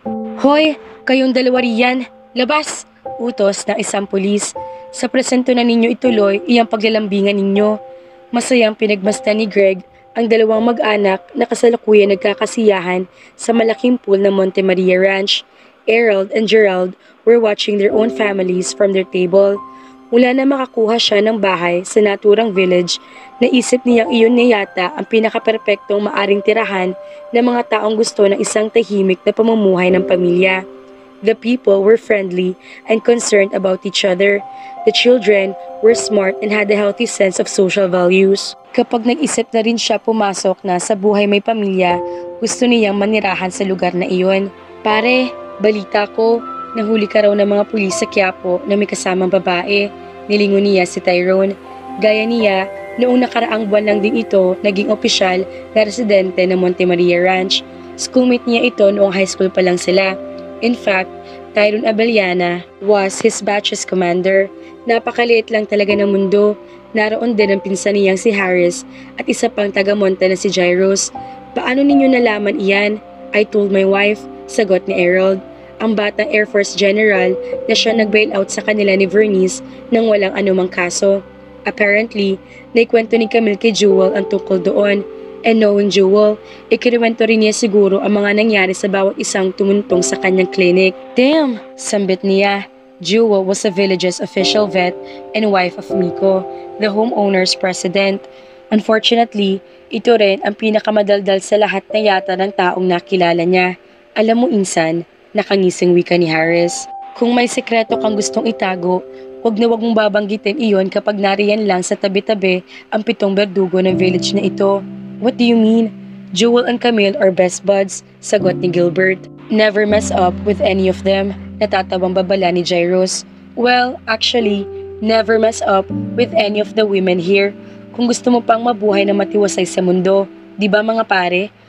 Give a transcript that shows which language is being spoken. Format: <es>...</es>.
<tl>Hoy! Kayong dalawa riyan! Labas! Utos ng isang pulis. Sa presento na ninyo ituloy iyang paglalambingan ninyo. Masayang pinagmasdan ni Greg ang dalawang mag-anak na kasalukuyan nagkakasiyahan sa malaking pool ng Monte Maria Ranch.</tl> <en>Harold and Gerald were watching their own families from their table.</en> <tl>Mula na makakuha siya ng bahay sa naturang village, naisip niyang iyon na yata ang pinakaperpektong maaring tirahan ng mga taong gusto ng isang tahimik na pamumuhay ng pamilya.</tl> <en>The people were friendly and concerned about each other. The children were smart and had a healthy sense of social values.</en> <tl>Kapag nag-isip na rin siya pumasok na sa buhay may pamilya, gusto niyang manirahan sa lugar na iyon. Pare, balita ko, nahuli ka raw ng mga pulis sa Quiapo na may kasamang babae. Nilingon niya si Tyrone. Gaya niya, noong nakaraang buwan lang din ito naging opisyal na residente ng Monte Maria Ranch. Schoolmate niya ito noong high school pa lang sila.</tl> <en>In fact, Tyrone Abellana was his batch's commander.</en> <tl>Napakaliit lang talaga ng mundo. Naroon din ang pinsan niyang si Harris at isa pang taga-monte na si Jairus. Paano ninyo nalaman iyan?</tl> <en>I told my wife,</en> <tl>sagot ni Harold. Ang batang Air Force General na siya nag-bail out sa kanila ni Vernice nang walang anumang kaso. Apparently, naikwento ni Camille kay Jewel ang tungkol doon.</tl> <en>And knowing Jewel,</en> <tl>ikinuwento rin niya siguro ang mga nangyari sa bawat isang tumuntong sa kanyang clinic. Damn! Sambit niya.</tl> <en>Jewel was the village's official vet and wife of Miko, the homeowner's president.</en> <tl>Unfortunately, ito rin ang pinakamadaldal sa lahat na yata ng taong nakilala niya. Alam mo insan, nakangising wika ni Harris. Kung may sekreto kang gustong itago, Wag na wag mong babanggitin iyon kapag nariyan lang sa tabi-tabi ang 7 berdugo ng village na ito.</tl> <en>What do you mean? Jewel and Camille are best buds,</en> <tl>sagot ni Gilbert.</tl> <en>Never mess up with any of them,</en> <tl>natatabang babala ni Jairus.</tl> <en>Well, actually, never mess up with any of the women here.</en> <tl>Kung gusto mo pang mabuhay na matiwasay sa mundo, di ba mga pare?</tl>